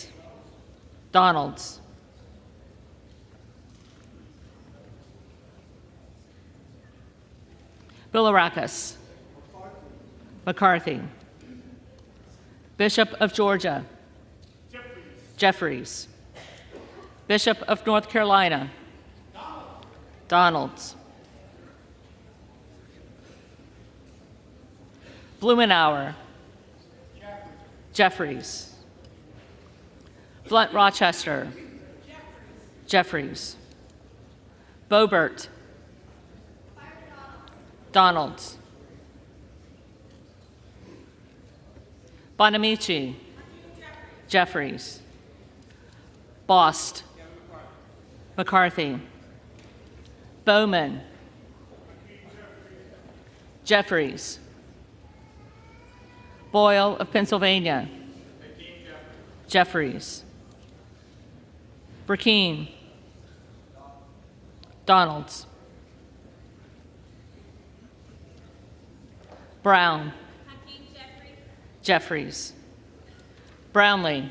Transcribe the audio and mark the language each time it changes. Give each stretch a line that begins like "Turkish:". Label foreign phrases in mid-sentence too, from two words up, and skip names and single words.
English: Donalds. Bilirakis. McCarthy. Bishop of Georgia. Jeffries. Bishop of North Carolina. Donalds. Blumenauer. Jeffries. Blunt Rochester. Jeffries. Boebert. Donalds. Bonamici. Jeffries. Bost. McCarthy. Bowman. Jeffries. Boyle of Pennsylvania. Jeffries. Burkeen. Donalds. Brown. Jeffries. Brownlee.